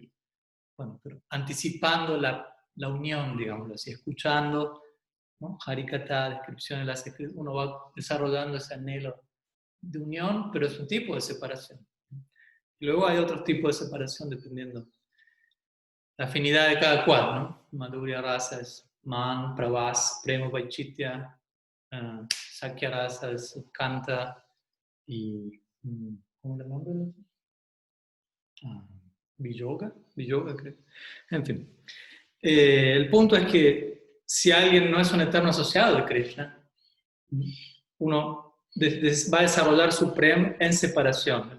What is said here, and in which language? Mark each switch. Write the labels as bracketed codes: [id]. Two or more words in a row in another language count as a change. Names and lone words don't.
[es] Bueno, pero anticipando la unión, digámoslo así, escuchando, ¿no? Harikata, descripciones de las escrituras, uno va desarrollando ese anhelo de unión, pero es un tipo de separación. Y luego hay otros tipos de separación dependiendo la afinidad de cada cual, ¿no? [sa] माधुर्य रस [es] es [sa] मान, प्रवास, प्रेम, वैचित्त्य, सख्य रस [es] es kanta y ¿cómo le nombran? Viyoga creo. En fin. El punto es que si alguien no es un eterno asociado de Krishna, uno va a desarrollar su prem en separación.